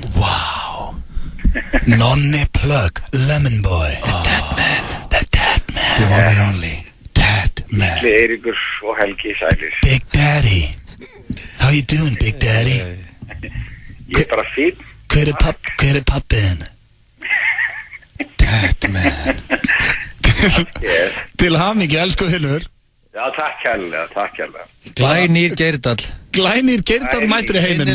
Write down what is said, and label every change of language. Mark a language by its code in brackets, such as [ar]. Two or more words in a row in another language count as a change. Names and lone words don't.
[en] Wow. Nonni Plug, Lemon Boy. The Tatman. The one and only Tatman. [is] Eiríkur og Helgi sælir. [en] Big Daddy. How you doing, Big Daddy? [is] Ég er bara fín. Hver er pappin? Tatman. Til hamingju, elsku Hilmur. Já, takk kærlega. Glænýr Geirdal. Glænýr Geirdal mætur í heiminn.